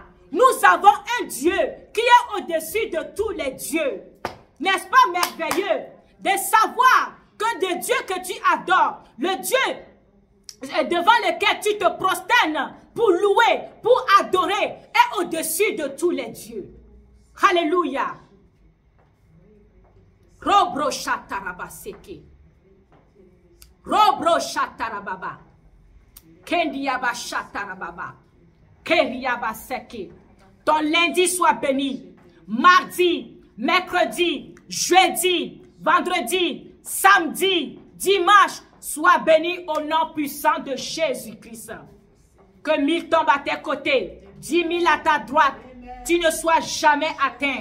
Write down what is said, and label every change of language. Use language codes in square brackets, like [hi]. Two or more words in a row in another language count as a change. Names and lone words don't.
[fr] Nous avons un Dieu qui est au-dessus de tous les dieux. N'est-ce pas merveilleux de savoir que le Dieu que tu adores, le Dieu devant lequel tu te prosternes pour louer, pour adorer, est au-dessus de tous les dieux. Alléluia. Robro shataraba seke. Robro shatarababa. Kendiaba shatarababa. Keriaba seke. Ton lundi soit béni. Mardi, mercredi, jeudi, vendredi, samedi, dimanche, sois béni au nom puissant de Jésus-Christ. Que 1000 tombent à tes côtés, 10 000 à ta droite, tu ne sois jamais atteint.